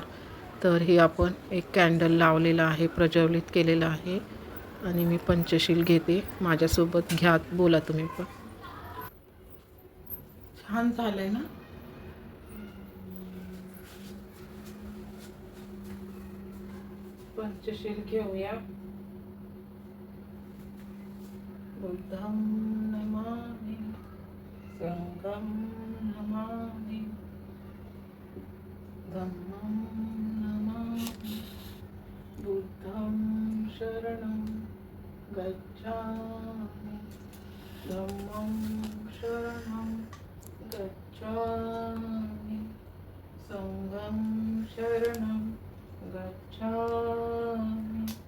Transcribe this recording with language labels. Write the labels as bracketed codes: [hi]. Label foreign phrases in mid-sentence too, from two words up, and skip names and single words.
[mr] तर हे आपण एक कॅन्डल लावलेला आहे, प्रज्वलित केलेलं आहे आणि मी पंचशील घेते. माझ्यासोबत घ्या, बोला तुम्ही पण. छान झालंय ना. पंचशील घेऊया. [pi] बुद्धं नमामि, संघं नमामि, धम्मं नमामि, बुद्धं शरणं गच्छामि, धम्मं शरणं गच्छामि, संघं शरणं गच्छामि,